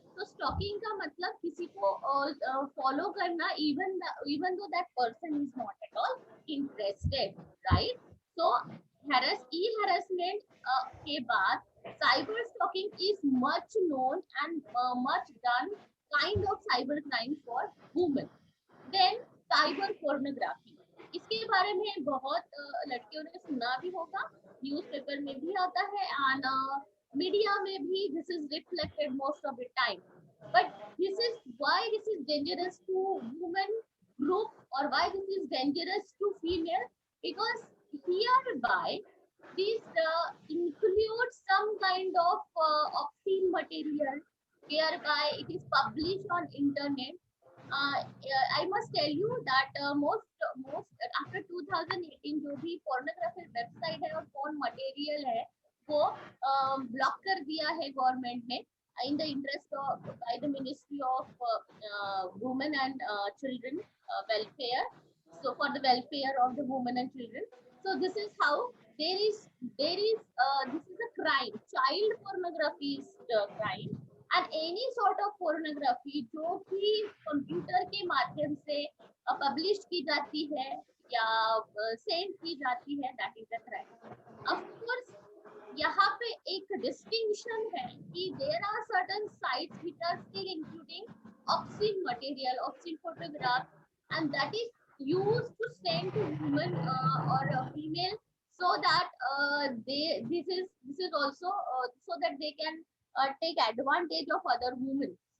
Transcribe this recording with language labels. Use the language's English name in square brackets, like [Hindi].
[Hindi] तो स्टॉकिंग का मतलब किसी को फॉलो करना [English] even though that person is not at all interested, right? So harassment के बाद cyber stalking is much known and much done kind of cyber crime for women. [Hindi] Then cyber pornography, इसके बारे में बहुत लड़कियों ने सुना भी होगा, न्यूज़पेपर में भी आता है and मीडिया में भी [English] this is reflected most of the time. But this is why this is dangerous to women group or why this is dangerous to female, because hereby this includes some kind of obscene material whereby it is published on internet. I must tell you that most after 2018 [Hindi] जो भी pornography website है और porn material है वो block कर दिया है government ने [English] in the interest of by the Ministry of Women and Children Welfare. So for the welfare of the women and children. So this is how there is this is a crime. Child pornography is a crime, and any sort of pornography [Hindi] जो भी computer के माध्यम से publish की जाती है [English] या सेंड की जाती है, that is a crime. Of course, [Hindi] यहाँ पे एक डिस्टिंक्शन है कि [English] There are certain sites which are still including obscene material, obscene photographs, and that is used to send to women or a female so that this is also so that they can take advantage of other women.